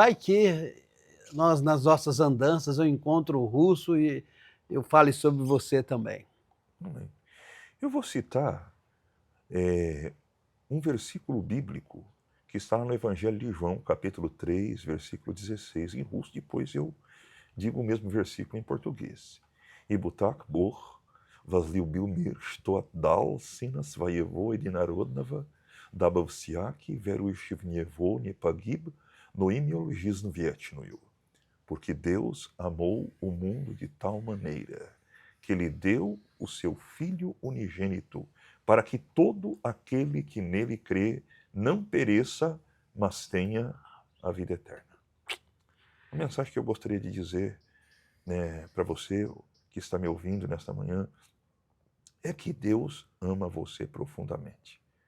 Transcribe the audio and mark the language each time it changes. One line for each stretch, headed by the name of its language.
Portuguese: Vai que nós, nas nossas andanças, eu encontro um russo e eu fale sobre você também. Amém. Eu vou citar um versículo bíblico que está no Evangelho de João, capítulo 3, versículo 16, em russo, depois eu digo o mesmo versículo em português.
Russian: Ибо так Бог возлюбил мир, что отдал Сына Своего Единородного, дабы всякий, верующий в Него, не погиб, но имел жизнь вечную.
Portuguese: Porque Deus amou o mundo de tal maneira que Ele deu o seu Filho unigênito, para que todo aquele que nele crê não pereça, mas tenha a vida eterna. A mensagem que eu gostaria de dizer, né, para você que está me ouvindo nesta manhã é que Deus ama você profundamente.